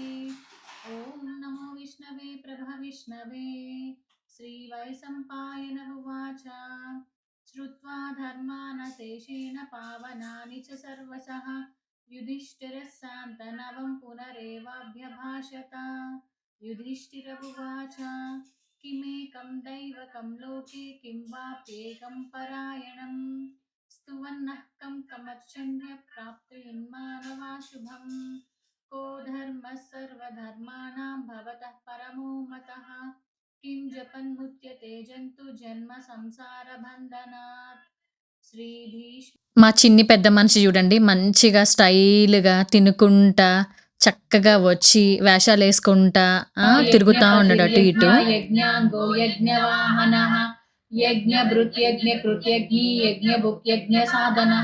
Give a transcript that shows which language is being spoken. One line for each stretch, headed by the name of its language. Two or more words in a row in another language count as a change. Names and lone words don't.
Sanskrit: ఓం నమో విష్ణవే ప్రభ విష్ణవే శ్రీవైశంపాయన ఉవాచ శ్రుత్వా ధర్మాన శేషేణ పావనాని చ సర్వసః యుధిష్ఠిరः శాంతనవం పునరేవాభ్యభాషత. యుధిష్ఠిర ఉవాచ కిమేకం దైవకం లోకే కిం వాప్యేకం పరాయణం స్తువన్నః కం కమర్చన్య ప్రాప్తయన్మానవా శుభం. को धर्मः सर्वधर्माणां भवतः परमो मतः किं जपन्मुच्यते जन्तु जन्म संसारबन्धनात्. श्रीभीष्म.
Telugu: మా చిన్ని పెద్ద మనిషి చూడండి, మంచిగా స్టైల్గా తినుకుంటా చక్కగా వచ్చి వేషాలు వేసుకుంటా తిరుగుతూ ఉన్నాడు అటు ఇటు.
Sanskrit: యజ్ఞాంగో యజ్ఞవాహనః యజ్ఞభృత్ యజ్ఞకృత్యజ్ఞీ యజ్ఞభుక్ యజ్ఞ సాధనః.